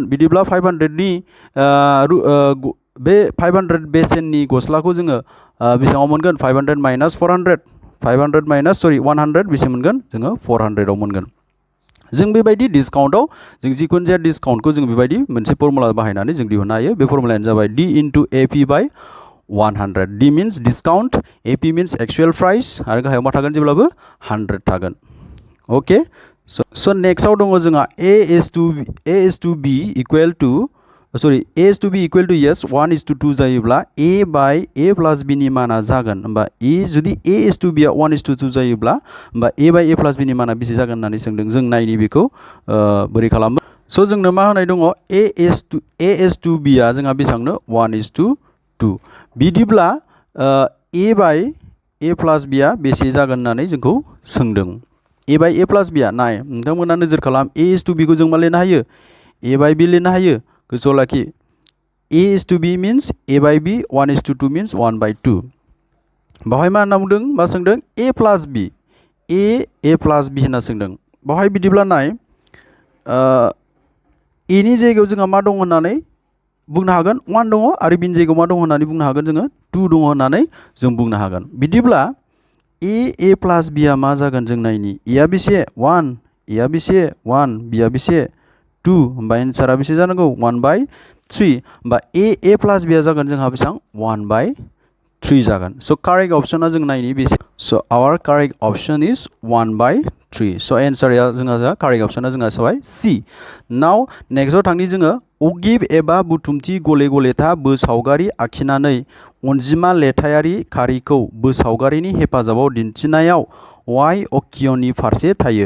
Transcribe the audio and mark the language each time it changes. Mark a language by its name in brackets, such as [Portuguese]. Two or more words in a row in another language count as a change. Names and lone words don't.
[Bodo] बिदिब्ला 500नि बे 500 बेसेननि गस्लाखौ जोङो बेसेबाङाव मोनगोन 500 - 400 100 बेसे मोनगोन जोङो 400आव मोनगोन। जों बेबायदि डिसकाउन्टआव जों जिखुनु जाया डिसकाउन्टखौ जों बेबायदि मोनसे फर्मुला बाहायनानै जों दिहुननो हायो। बे फर्मुलायानो जाबाय [English] D into AP [Bodo] बाय 100। [English] D means discount, AP means actual price [Bodo] आरो गाहायाव मा थागोन जेब्लाबो 100 थागोन। ओके स' नेक्स्टआव दङ जोंहा [English] A is to B equal to [Bodo] सरि [English] A is to B equal to yes 1 is to 2 [Bodo] जायोब्ला [English] A by A plus B [Bodo] नि माना जागोन होमबा जुदि [English] A is to B [Bodo] आ [English] 1 is to 2 [Bodo] जायोब्ला होमबा [English] A by A plus B [Bodo] नि माना बेसे जागोन होननानै सोंदों। जों नायनि बेखौ बोरै खालामो। स' जोंनो मा होनाय दङ [English] A is to B [Bodo] आ जोंहा बेसेबांनो [English] 1 is to 2 [Bodo] बिदिब्ला [English] A by A plus B [Bodo] आ बेसे जागोन होननानै जोंखौ सोंदों। [English] A by A plus B [Bodo] आ नाय नोंथांमोना नोजोर खालाम [English] A is to B [Bodo] खौ जों मा लिरनो हायो [English] A by B [Bodo] लिरनो हायो। गोसोआव लाखि [English] A is to B means A by B 1 is to 2 means 1 by 2 [Bodo] बावहाय मा होनना बुंदों मा सोंदों [English] A plus B A plus B [Bodo] होनना सोंदों। बावहाय बिदिब्ला नाय A नि जायगायाव जोंहा मा दं होननानै बुंनो हागोन 1 दङ आरो बिनि जायगायाव मा दं होननानै बुंनो हागोन जोङो 2 दङ होननानै जों बुंनो हागोन। बिदिब्ला [English] A plus B [Bodo] आ मा जागोन जों नायनि A आ बेसे 1 A आ बेसे 1 B आ बेसे 2 होमबा एन्सारा बेसे जानांगौ [English] 1 by 3 [Bodo] होमबा [English] A plus B [Bodo] आ जागोन जोंहा बेसेबां [English] 1 by 3 [Bodo] जागोन। स' कारेक्ट अपसना जों नायनि बेसे स' [English] our correct option is 1 by 3 [Bodo] स' एन्सारा जोंहा कारेक्ट अपसना जोंहा जाबाय C। नाव नेक्स्टआव थांनि जोङो अगिब एबा बुथुमथि गले गलेथा बोसावगारि आखिनानै अनजिमा लेथायारि खारिखौ बोसावगारिनि हेफाजाबाव दिन्थिनायाव Y अक्षनि फारसे थायो।